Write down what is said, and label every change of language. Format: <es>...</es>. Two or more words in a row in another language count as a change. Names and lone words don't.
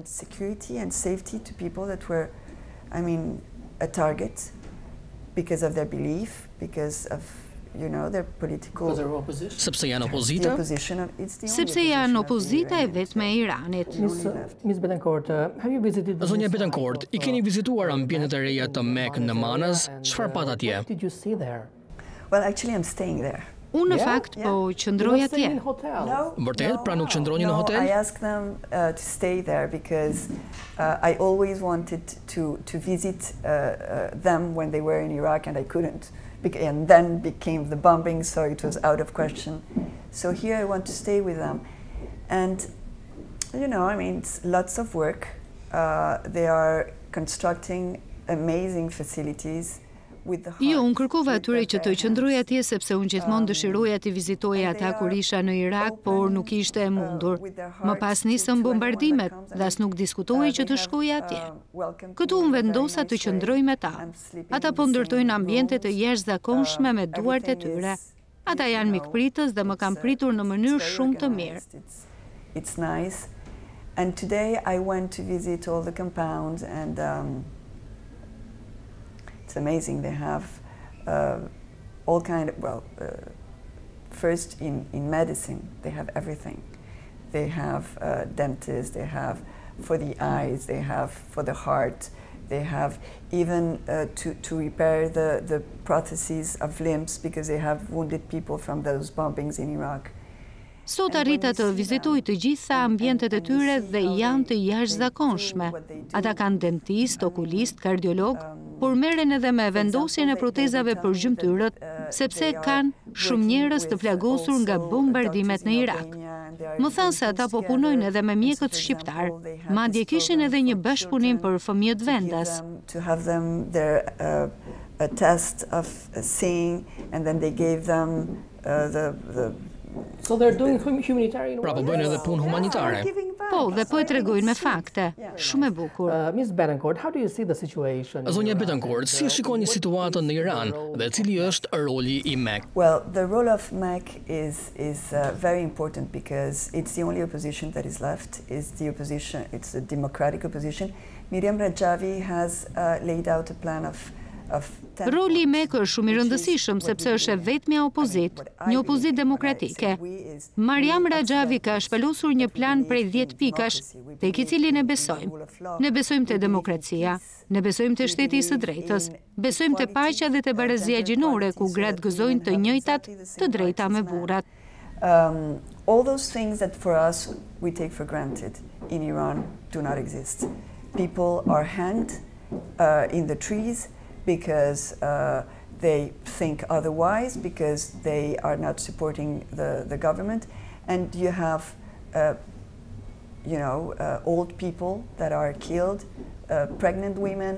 <en>Security and safety to people that were, I mean, a target because of their belief, because of, you know, their political...</en> <sq>Sepse janë opozita? Sepse janë opozita e vetme e Iranit.</sq> <en>Ms. Betancourt, have you visited...</en> <sq>Zonja Betancourt, I keni vizituar ambientet e reja të MEK në Manaz? Çfarë pat atje?</sq> <en>What did you see there? Well, actually, I'm staying there.</en> <sq>Unë në fakt po qëndroj atje. Vërtet, pra nuk qëndroni në hotel?</sq> <en>I asked them to stay there because I always wanted to visit them when they were in Iraq and I couldn't. And then became the bombing, so it was out of question. So here I want to stay with them. And, you know, I mean, it's lots of work. They are constructing amazing facilities.</en> <sq>Jo, unë kërkova atyre që të qëndroj atje sepse unë gjithmonë dëshiroja të vizitoja ata kur isha në Irak, por nuk ishte e mundur. Më pas nisën bombardimet dhe as nuk diskutoj që të shkoj atje. Këtu unë vendosa të qëndroj me ta. Ata po ndërtojnë ambiente të jashtëzakonshme me duart e tyre. Ata janë mikpritës dhe më kanë pritur në mënyrë shumë të mirë.</sq> <en>It's nice. And today I went to visit all the compounds and it's amazing. They have all kind of, well, first in medicine, they have everything. They have dentists, they have for the eyes, they have for the heart, they have even to repair the prostheses of limbs because they have wounded people from those bombings in Iraq.</en> <sq>Sot arrita të vizitoj të gjitha ambientet e tyre dhe janë të jashtëzakonshme. Ata kanë dentist, okulist, kardiolog, por merren edhe me vendosjen e protezave për gjymtyrët, sepse kanë shumë njerëz të plagosur nga bombardimet në Irak. Më thanë se ata po punojnë edhe me mjekët shqiptar, madje kishin edhe një bashkëpunim për fëmijët vendas.</sq> <en>To have them a test of seeing and then they gave them So they're doing humanitarian work?</en> <sq>Pra po bëjnë edhe punë humanitare. Po, dhe po e tregojnë me fakte. Shumë e bukur.</sq> <en>Ms. Betancourt, how do you see the situation?</en> <sq>Zonja Betancourt, si shikoni situatën në Iran dhe cili është roli I MEK?</sq> <en>Well, the role of MEK is very important because it's the only opposition that is left. It's the opposition. It's a democratic opposition. Miriam Rajavi has laid out a plan of</en> <sq>Roli i Mekë është shumë i rëndësishëm sepse është e vetmja opozit, një opozit demokratike. Mariam Rajavi ka shpalosur një plan prej 10 pikash, tek i cilin e besojmë. Ne besojmë te demokracia, ne besojmë te shteti i së drejtës, besojmë te paqja dhe te barazia gjinore ku gratë gëzojnë të njëjtat të drejta me burrat.</sq> <en>All those things that for us we take for granted in Iran do not exist. People are hanged in the trees because they think otherwise, because they are not supporting the government, and you have old people that are killed, pregnant women.</en>